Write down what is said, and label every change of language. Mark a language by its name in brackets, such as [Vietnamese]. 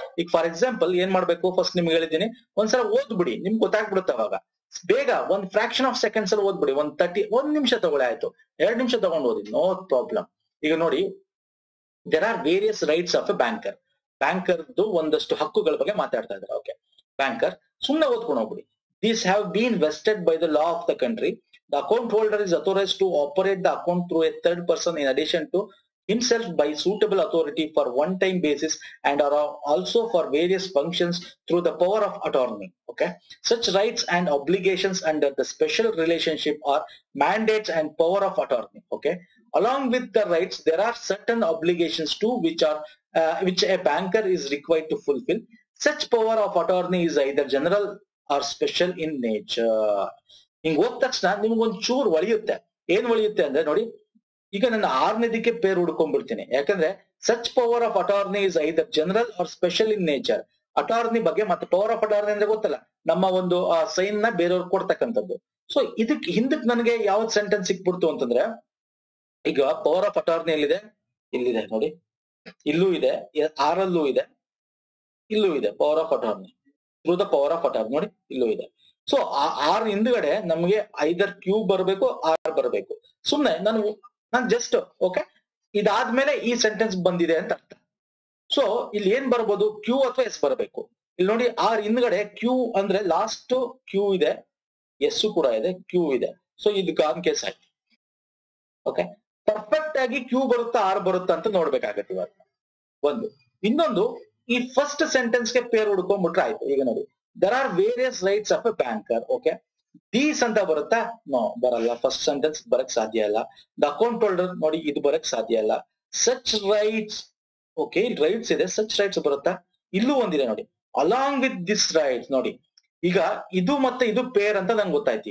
[Kannada] ಈಗ for example ಏನ್ ಮಾಡ್ಬೇಕು? ಫಸ್ಟ್ ನಿಮ್ಗೆ ಹೇಳಿದ್ದೀನಿ, ಒಂದ್ಸಲ ಓದ್ಬಿಡಿ, ನಿಮ್ಗೆ ಗೊತ್ತಾಗ್ಬಿಡುತ್ತೆ. ಅವಾಗ ಬೇಗ ಒಂದ್ ಫ್ರಾಕ್ಷನ್ ಆಫ್ ಸೆಕೆಂಡ್ಸ್ ಅಲ್ಲಿ ಓದ್ಬಿಡಿ. 1 ನಿಮಿಷ ತಗೊಳ್ಳಿ ಆಯ್ತು, 2 ನಿಮಿಷ ತಗೊಂಡು ಓದಿ, ನೋ ಪ್ರಾಬ್ಲಮ್. ಈಗ ನೋಡಿ, [English] There are various rights of a banker. [Kannada] ಬ್ಯಾಂಕರ್ದು ಒಂದಷ್ಟು ಹಕ್ಕುಗಳ ಬಗ್ಗೆ ಮಾತಾಡ್ತಾ ಇದ್ದಾರೆ. ಓಕೆ, ಬ್ಯಾಂಕರ್ ಸುಮ್ಮನೆ ಓದ್ಕೊಂಡು ಹೋಗ್ಬಿಡಿ. [English] These have been vested by the law of the country. The account holder is authorized to operate the account through a third person in addition to himself by suitable authority for one-time basis and are also for various functions through the power of attorney. Okay, such rights and obligations under the special relationship are mandates and power of attorney. Okay, along with the rights, there are certain obligations too, which a banker is required to fulfill. Such power of attorney is either general or special in nature. [Kannada] ಹಿಂಗ್ ಹೋದ ತಕ್ಷಣ ನಿಮ್ಗೊಂದ್ ಚೂರು ಒಳಿಯುತ್ತೆ. ಏನ್ ಒಳಿಯುತ್ತೆ ಅಂದ್ರೆ ನೋಡಿ, ಈಗ ನನ್ನ 6ನೇದಕ್ಕೆ peer ಹುಡ್ಕೊಂಡ್ಬಿಡ್ತೀನಿ. [English] ಯಾಕಂದ್ರೆ such power of attorney is either general or special in nature. [Kannada] Attorney ಬಗ್ಗೆ ಮತ್ತೆ ಪವರ್ ಆಫ್ ಅಟಾರ್ನಿ ಅಂದ್ರೆ ಗೊತ್ತಲ್ಲ, ನಮ್ಮ ಒಂದು ಸೈನ್ ನ ಬೇರೆಯವ್ರಿಗೆ ಕೊಡ್ತಕ್ಕಂಥದ್ದು. ಸೊ ಇದಕ್ ಹಿಂದಕ್ ನನಗೆ ಯಾವ್ದು ಸೆಂಟೆನ್ಸ್ ಸಿಕ್ಬಿಡ್ತು ಅಂತಂದ್ರೆ, ಈಗ ಪವರ್ ಆಫ್ ಅಟಾರ್ನಿ ಎಲ್ಲಿದೆ? ಇಲ್ಲಿದೆ ನೋಡಿ, ಇಲ್ಲೂ ಇದೆ, 6ಅಲ್ಲೂ ಇದೆ, ಇಲ್ಲೂ ಇದೆ power of attorney through the power of attorney. ನೋಡಿ ಇಲ್ಲೂ ಇದೆ. ಸೊ ಆರ್ ಹಿಂದ್ಗಡೆ ನಮ್ಗೆ ಐದರ್ ಕ್ಯೂ ಬರಬೇಕು, ಆರ್ ಬರಬೇಕು. ಸುಮ್ನೆ ನಾನು ಜಸ್ಟ್ ಓಕೆ ಇದಾದ್ಮೇಲೆ ಈ ಸೆಂಟೆನ್ಸ್ ಬಂದಿದೆ ಅಂತ ಅರ್ಥ. ಸೊ ಇಲ್ಲಿ ಏನ್ ಬರ್ಬೋದು? ಕ್ಯೂ ಅಥವಾ ಎಸ್ ಬರಬೇಕು. ಇಲ್ಲಿ ನೋಡಿ, ಆರ್ ಹಿಂದ್ಗಡೆ ಕ್ಯೂ ಅಂದ್ರೆ ಲಾಸ್ಟ್ ಕ್ಯೂ ಇದೆ, ಎಸ್ ಕೂಡ ಇದೆ, ಕ್ಯೂ ಇದೆ. ಸೊ ಇದು ಗಾನ್ ಕೇಸ್ ಆಯ್ತು. ಓಕೆ, ಪರ್ಫೆಕ್ಟ್ ಆಗಿ ಕ್ಯೂ ಬರುತ್ತಾ ಆರ್ ಬರುತ್ತಾ ಅಂತ ನೋಡ್ಬೇಕಾಗತ್ತೆ ಇವಾಗ. ಒಂದು ಇನ್ನೊಂದು, ಈ ಫಸ್ಟ್ ಸೆಂಟೆನ್ಸ್ ಗೆ ಪೇರ್ ಹುಡ್ಕೊಂಡ್ಬಿಟ್ರೆ ಆಯ್ತು. ಈಗ ನೋಡಿ, [English] there are various rights of a banker. [Kannada] Okay, these ಅಂತ ಬರುತ್ತಾ? ನೋ, ಬರಲ್ಲ. ಫಸ್ಟ್ ಸೆಂಟೆನ್ಸ್ ಬರಕ್ ಸಾಧ್ಯ ಇಲ್ಲ. ದ ಅಕೌಂಟ್ ಹೋಲ್ಡರ್ ನೋಡಿ, ಇದು ಬರಕ್ ಸಾಧ್ಯ ಇಲ್ಲ. ಸಚ್ ರೈಟ್ಸ್, ಓಕೆ ಇಲ್ಲಿ ರೈಟ್ಸ್ ಇದೆ, ಸಚ್ ರೈಟ್ಸ್ ಬರುತ್ತಾ? ಇಲ್ಲೂ ಒಂದಿದೆ ನೋಡಿ, ಅಲಾಂಗ್ ವಿತ್ ದಿಸ್ ರೈಟ್ಸ್. ನೋಡಿ ಈಗ ಇದು ಮತ್ತೆ ಇದು ಪೇರ್ ಅಂತ ನಂಗೆ ಗೊತ್ತಾಯ್ತು.